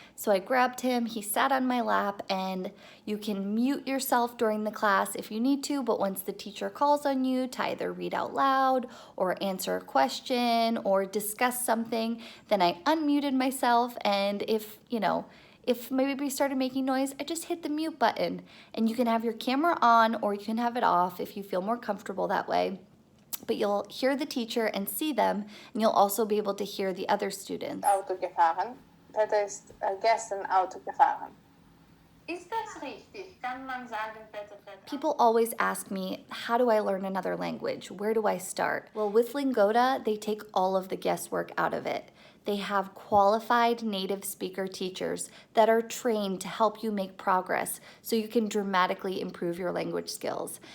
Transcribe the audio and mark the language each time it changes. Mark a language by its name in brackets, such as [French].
[English] So I grabbed him, he sat on my lap, and you can mute yourself during the class if you need to, but once the teacher calls on you to either read out loud or answer a question or discuss something, then I unmuted myself, and if my baby started making noise, I just hit the mute button. And you can have your camera on or you can have it off if you feel more comfortable that way. But you'll hear the teacher and see them, and you'll also be able to hear the other students. [German] Auto gefahren. Peter ist gestern Auto gefahren. Ist das richtig? Kann man sagen, Peter? [English] People always ask me, how do I learn another language? Where do I start? Well, with Lingoda, they take all of the guesswork out of it. They have qualified native speaker teachers that are trained to help you make progress so you can dramatically improve your language skills.